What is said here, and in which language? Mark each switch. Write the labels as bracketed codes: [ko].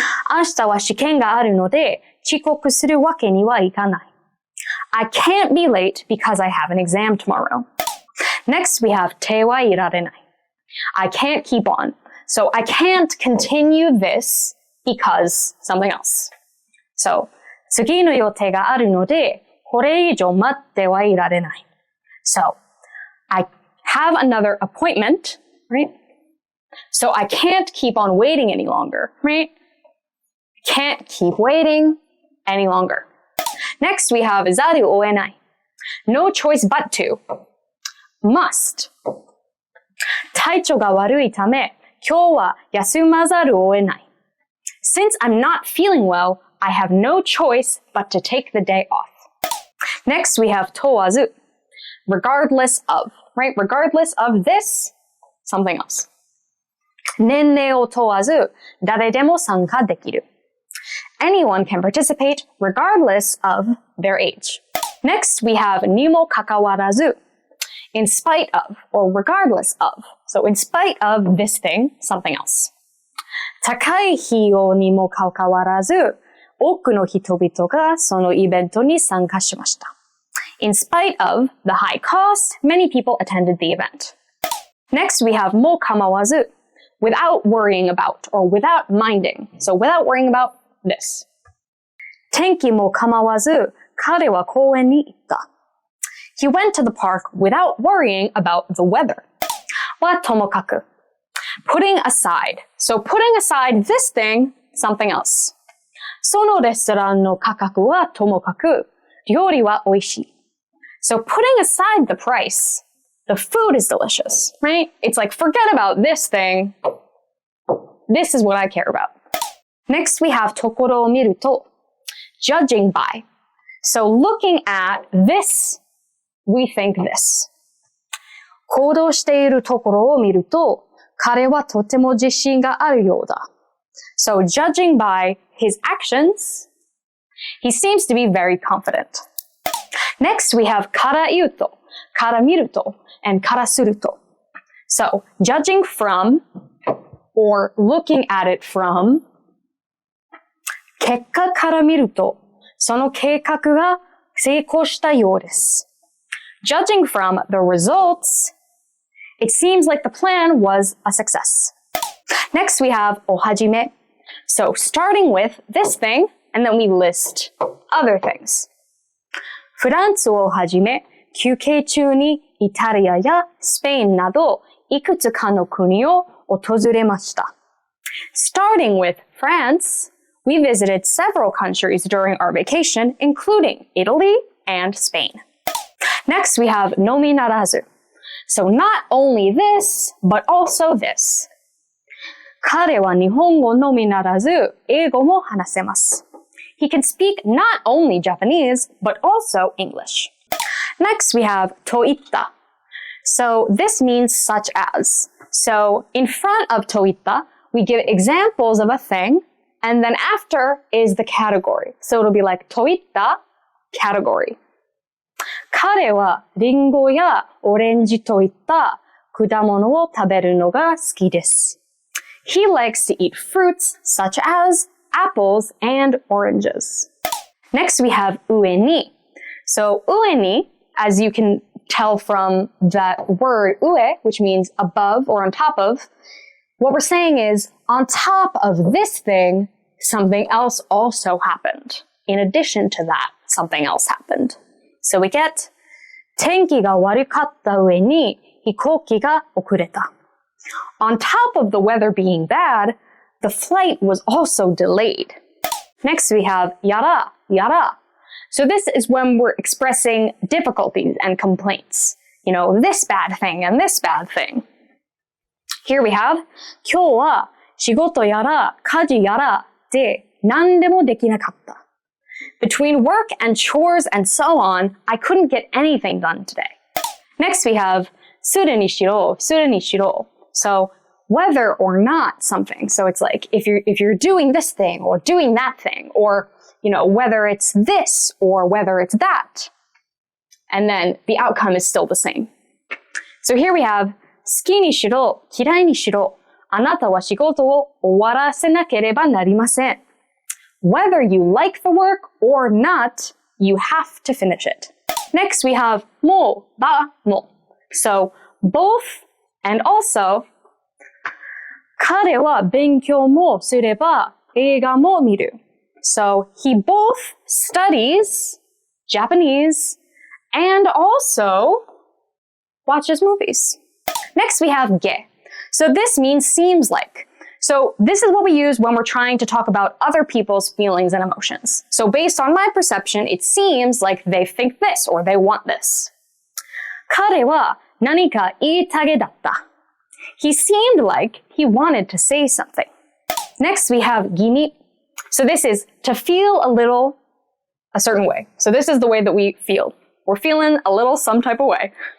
[ja] 明日は試験があるので遅刻するわけにはいかない. [en] I can't be late because I have an exam tomorrow. Next, we have 手はいられない. I can't keep on. So I can't continue this because something else. [ja] So, 次の予定があるのでこれ以上待ってはいられない. [en] So, I have another appointment, right? So I can't keep on waiting any longer, right? Can't keep waiting any longer. Next, we have ざるを得ない. No choice but to. Must. [ja] 体調が悪いため、今日は休まざるを得ない. [en] Since I'm not feeling well, I have no choice but to take the day off. Next, we have 問わず. Regardless of, right? Regardless of this, something else. [ja] 年齢を問わず、誰でも参加できる. [en] Anyone can participate regardless of their age. Next, we have にもかかわらず. In spite of, or regardless of. So in spite of this thing, something else. [ja] 高い費用にもかかわらず、多くの人々がそのイベントに参加しました. [en] In spite of the high cost, many people attended the event. Next, we have も構わず. Without worrying about, or without minding. So without worrying about this. [ja] 天気も構わず、彼は公園に行った. [en] He went to the park without worrying about the weather. はともかく.Putting aside. So putting aside this thing, something else. [ja] そのレストランの価格はともかく、料理は美味しい. [en] So putting aside the price, the food is delicious, right? It's like, forget about this thing. This is what I care about. Next, we have ところを見ると. Judging by. So looking at this, we think this. [ja] 行動しているところを見ると、彼はとても自信があるようだ. [en] So judging by his actions, he seems to be very confident. Next, we have から言うと、から見ると、and からすると. So, judging from or looking at it from [ja] 結果から見ると、その計画が成功したようです。 [en] Judging from the results, it seems like the plan was a success. Next, we have おはじめ. So, starting with this thing, and then we list other things. [ja] フランスをはじめ、休憩中にイタリアやスペインなど、いくつかの国を訪れました。 [en] Starting with France, we visited several countries during our vacation, including Italy and Spain. Next, we have のみならず. So not only this, but also this. [ja] 彼は日本語のみならず、英語も話せます。 [en] He can speak not only Japanese, but also English. Next, we have といった. So this means such as. So in front of といった, we give examples of a thing, and then after is the category. So it'll be like といった category. [ja] 彼はリンゴやオレンジといった果物を食べるのが好きです。 [en] He likes to eat fruits such as apples and oranges. Next, we have 上に. So 上に, as you can tell from that word 上, which means above or on top of, what we're saying is on top of this thing, something else also happened. In addition to that, something else happened. So we get [ja] 天気が悪かった上に飛行機が遅れた. [en] On top of the weather being bad, the flight was also delayed. Next, we have やら, やら. So this is when we're expressing difficulties and complaints. You know, this bad thing and this bad thing. Here we have [ja] 今日は仕事やら家事やらで何でもできなかった. [en] Between work and chores and so on, I couldn't get anything done today. Next, we have するにしろ, するにしろ. So whether or not something. So it's like if you're doing this thing or doing that thing, or you know, whether it's this or whether it's that. And then the outcome is still the same. So here we have [ja] 好きにしろ、嫌いにしろ、あなたは仕事を終わらせなければなりません. [en] Whether you like the work or not, you have to finish it. Next, we have も、ば、も. So both and also [ja] 彼は勉強もすれば映画も見る. [en] So he both studies Japanese and also watches movies. Next, we have げ. So this means seems like. So this is what we use when we're trying to talk about other people's feelings and emotions. So based on my perception, it seems like they think this or they want this. [ja] 彼は何か言いたげだった. [en] He seemed like he wanted to say something. Next, we have 気味. So this is to feel a little a certain way. So this is the way that we feel. We're feeling a little some type of way.